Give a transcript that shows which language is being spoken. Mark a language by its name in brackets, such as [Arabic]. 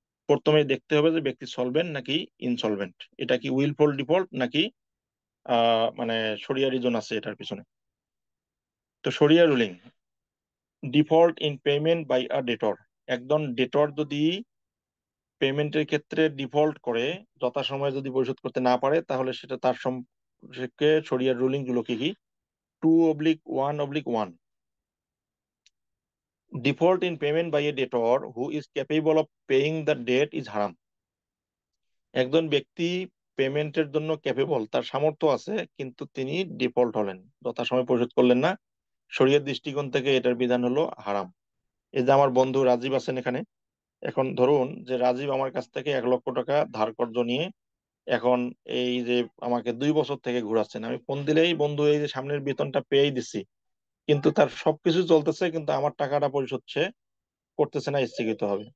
[Bangla] প্রথমে দেখতে হবে যে ব্যক্তি সলভেন্ট নাকি ইনসলভেন্ট, এটা কি উইলফুল ডিফল্ট নাকি মানে শরিয়া রিজন আছে এটার পিছনে। তো শরিয়া ruling, [English] default in payment by a debtor, [Bangla] একজন ডেটর যদি পেমেন্টের ক্ষেত্রে ডিফল্ট করে, যথাসময়ে যদি পরিশোধ করতে না পারে, তাহলে সেটা তার সম্পর্কে শরিয়ার রুলিং গুলো কি কি? [English] 2/1/1, default in payment by a debtor who is capable of paying the debt is haram. [Bangla] একজন ব্যক্তি পেমেন্টের জন্য ক্যাপেবল, তার সামর্থ্য আছে, কিন্তু তিনি ডিফল্ট হলেন, যথাসময় পরিশোধ করলেন না, শরীয়ত দৃষ্টিকোণ থেকে এটার বিধান হলো হারাম। এই যে আমার বন্ধু রাজীব আছেন এখানে, এখন ধরুন যে রাজীব আমার কাছ থেকে 1 লক্ষ টাকা ধার কর্জ নিয়ে এখন এই যে আমাকে 2 বছর থেকে ঘুরাচ্ছেন, আমি ফোন দিলেই বন্ধু এই যে সামনের বেতনটা পেয়েই দিচ্ছি, কিন্তু তার সবকিছু চলতেছে, কিন্তু আমার টাকাটা পরিশোধ সে করতেছে না, স্থগিত হবে।